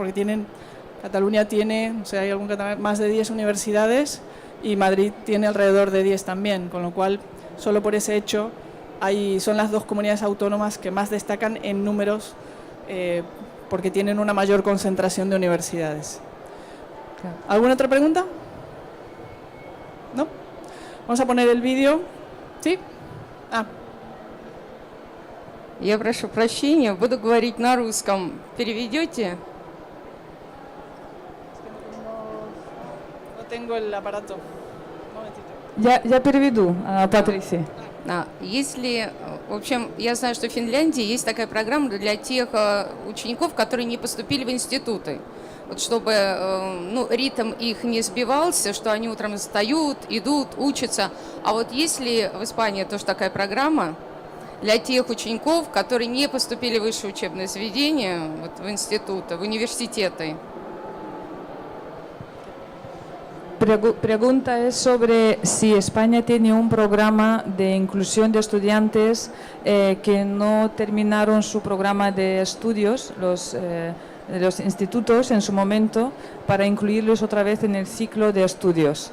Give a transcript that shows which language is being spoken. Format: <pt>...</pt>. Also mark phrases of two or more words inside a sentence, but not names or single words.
<es>Porque Cataluña tiene, hay más de 10 universidades y Madrid tiene alrededor de 10 también, con lo cual, solo por ese hecho, son las dos comunidades autónomas que más destacan en números, porque tienen una mayor concentración de universidades. ¿Alguna otra pregunta? ¿No? Vamos a poner el vídeo. ¿Sí?</es> <ru>Я прошу прощения, буду говорить на русском. Переведете?</ru> <es>No tengo el aparato. Un momentito.</es> <ru>Ya переведу, Патрисия. В общем, я знаю, что в Финляндии есть такая программа для тех учеников, которые не поступили в институты. Вот чтобы ритм их не сбивался, что они утром встают, идут, учатся. А вот есть ли в Испании тоже такая программа для тех учеников, которые не поступили в высшее учебное заведение, в институты, в университеты?</ru> <es>Pregunta es sobre si España tiene un programa de inclusión de estudiantes que no terminaron su programa de estudios, los institutos en su momento, para incluirlos otra vez en el ciclo de estudios.</es>